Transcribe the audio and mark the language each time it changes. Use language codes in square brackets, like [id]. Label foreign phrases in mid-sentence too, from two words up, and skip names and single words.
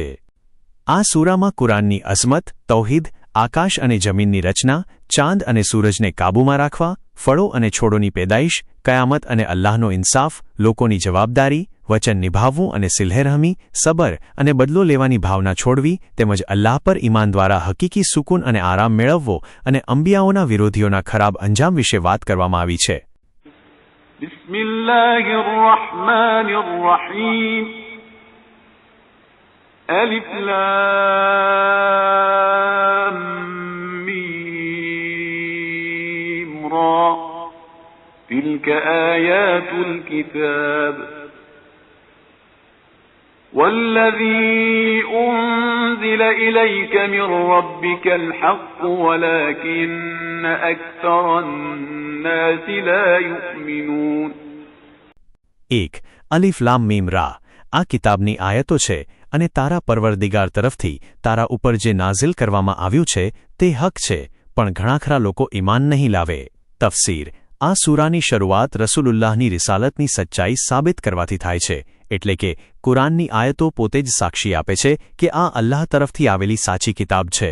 [gu] આ સૂરામાં કુરાનની અઝમત, તૌહીદ, આકાશ અને જમીનની રચના, ચાંદ અને સૂરજને કાબૂમાં રાખવા, ફળો અને છોડોની પેદાઈશ, કયામત અને અલ્લાહનો ઇન્સાફ, લોકોની જવાબદારી, વચન નિભાવવું અને સિલ્હેરહમી, સબર અને બદલો લેવાની ભાવના છોડવી, તેમજ અલ્લાહ પર ઈમાન દ્વારા હકીકી સુકૂન અને આરામ મેળવવો અને અંબિયાઓના વિરોધીઓના ખરાબ અંજામ વિશે વાત કરવામાં આવી છે. [ar] ألف لام ميم را تلك آيات الكتاب والذي أنزل إليك من ربك الحق ولكن أكثر الناس لا يؤمنون. 1. ألف لام ميم را [gu] આ કિતાબની આયતો છે અને તારા પરવરદિગાર તરફથી તારા ઉપર જે નાઝિલ કરવામાં આવ્યું છે તે હક છે, પણ ઘણા ખરા લોકો ઈમાન નહીં લાવે. તફસીર આ સૂરાની શરૂઆત રસૂલુલ્લાહની રિસાલતની સચ્ચાઈ સાબિત કરવાથી થાય છે, એટલે કે કુરાનની આયતો પોતે જ સાક્ષી આપે છે કે આ અલ્લાહ તરફથી આવેલી સાચી કિતાબ છે.